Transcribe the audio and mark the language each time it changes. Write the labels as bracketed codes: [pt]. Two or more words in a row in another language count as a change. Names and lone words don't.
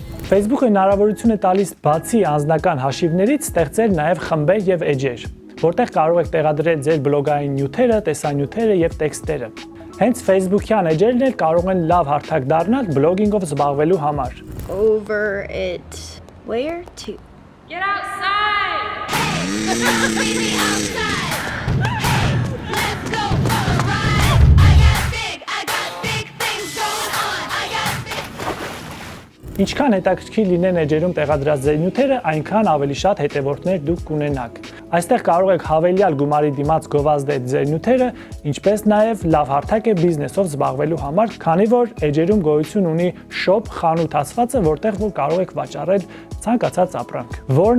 [hy] Facebook-ը հնարավորություն է տալիս բացի անձնական հաշիվներից ստեղծել նաև խմբեր եւ էջեր, որտեղ կարող եք տեղադրել ձեր բլոգային նյութերը, տեսանյութերը եւ տեքստերը։ Հենց Facebook-յան էջերն էլ կարող են լավ հարթակ դառնալ բլոգինգով զբաղվելու համար։ [en] Over it. Where to? Get outside! Meet me outside. Let's go for a ride. I got big things going on. I got big. [hy] Ինչքան հետաքրքիր լինեն էջերում տեղադրած ձեր նյութերը, այնքան ավելի շատ հետևորդներ դուք կունենաք։ Այստեղ կարող եք հավելյալ գումարի դիմաց գովազդել ձեր նյութերը, ինչպես նաև լավ հարթակ է բիզնեսով զբաղվելու համար, քանի որ էջերում գոյություն ունի shop խանութ ասվածը, որտեղ որ կարող եք վաճառել ցանկացած ապրանք։ Որն է